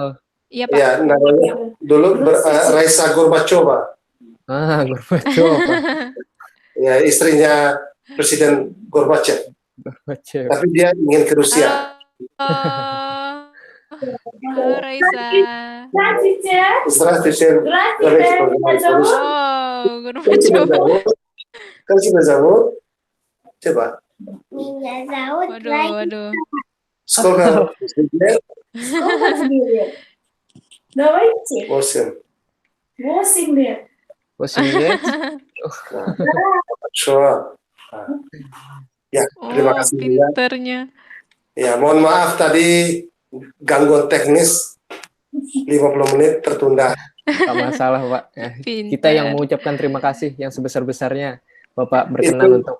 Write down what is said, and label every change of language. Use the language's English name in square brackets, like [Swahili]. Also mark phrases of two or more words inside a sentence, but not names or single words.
[Indonesian] Iya Pak. Ya, namanya dulu Raisa Gorbachova. Gorbachev. Ya, istrinya Presiden Gorbachev. Tapi dia ingin ke Rusia. Halo Raisa. [Russian] Здравствуйте. Gorbachev. Как тебя зовут? Coba. Меня зовут Waduh. Сколько лет? Давайте. 8. 8 лет. 8 lет. Хорошо. [Indonesian] Ya, terima kasih juga. Pinternya. Ya, mohon maaf tadi gangguan teknis 50 menit tertunda. Tak masalah Pak. Pinter. Kita yang mengucapkan terima kasih yang sebesar-besarnya Bapak berkenan untuk.